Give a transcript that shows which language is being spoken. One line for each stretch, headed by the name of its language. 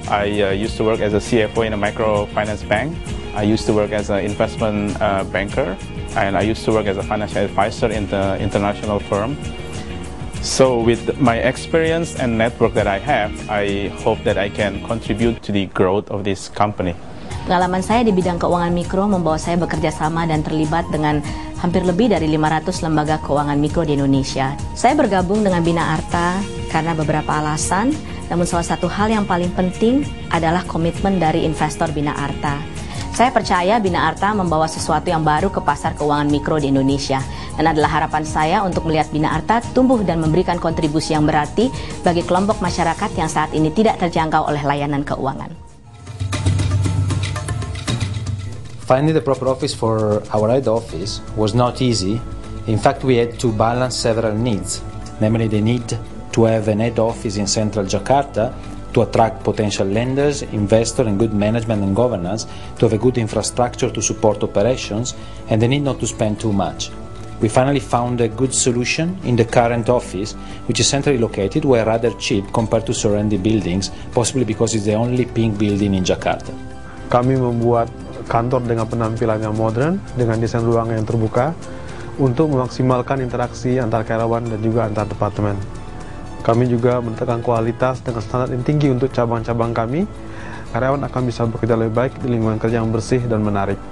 English: I used to work as a CFO in a microfinance bank. I used to work as an investment banker, and I used to work as a financial advisor in the international firm. So with my experience and network that I have, I hope that I can contribute to the growth of this company.
Indonesian: Pengalaman saya di bidang keuangan mikro membawa saya bekerja sama dan terlibat dengan hampir lebih dari 500 lembaga keuangan mikro di Indonesia. Saya bergabung dengan Bina Arta karena beberapa alasan, namun salah satu hal yang paling penting adalah komitmen dari investor Bina Arta. Saya percaya Bina Arta membawa sesuatu yang baru ke pasar keuangan mikro di Indonesia, dan adalah harapan saya untuk melihat Bina Arta tumbuh dan memberikan kontribusi yang berarti bagi kelompok masyarakat yang saat ini tidak terjangkau oleh layanan keuangan.
English: Finding the proper office for our head office was not easy. In fact, we had to balance several needs, namely the need to have an head office in central Jakarta to attract potential lenders, investors, and good management and governance, to have a good infrastructure to support operations, and the need not to spend too much. We finally found a good solution in the current office, which is centrally located, where rather cheap compared to surrounding buildings, possibly because it's the only pink building in Jakarta.
Indonesian: Kami membuat kantor dengan penampilan yang modern, dengan desain ruang yang terbuka, untuk memaksimalkan interaksi antar karyawan dan juga antar departemen. Kami juga menetapkan kualitas dengan standar yang tinggi untuk cabang-cabang kami. Karyawan akan bisa bekerja lebih baik di lingkungan kerja yang bersih dan menarik.